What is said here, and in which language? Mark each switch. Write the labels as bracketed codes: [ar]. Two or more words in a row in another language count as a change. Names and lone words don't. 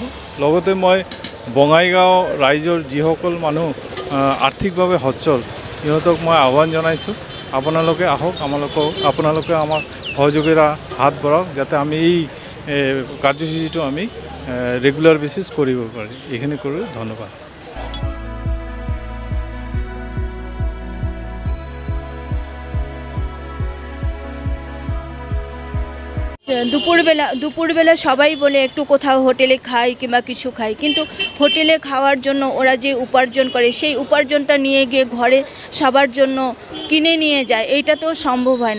[as] লগতে মই বঙাইগাঁও ৰাইজৰ যিসকল মানুহ আৰ্থিকভাৱে সচ্ছল সিহঁতক মই আহ্বান জনাইছোঁ, আপোনালোকে আহক, আপোনালোকে আমাক সহযোগিতা হাত বঢ়াওক যাতে আমি এই কাৰ্যসূচীটো আমি [en] regular basis [as] কৰিব পাৰি। এইখিনি কৰোঁ। ধন্যবাদ। [bn] দুপুরবেলা সবাই বলে একটু কোথাও হোটেলে খাই কিংবা কিছু খাই, কিন্তু হোটেলে খাওয়ার জন্য ওরা যে উপার্জন করে সেই উপার্জনটা নিয়ে গিয়ে ঘরে সবার জন্য কিনে নিয়ে যায়, এইটা তো সম্ভব হয় না।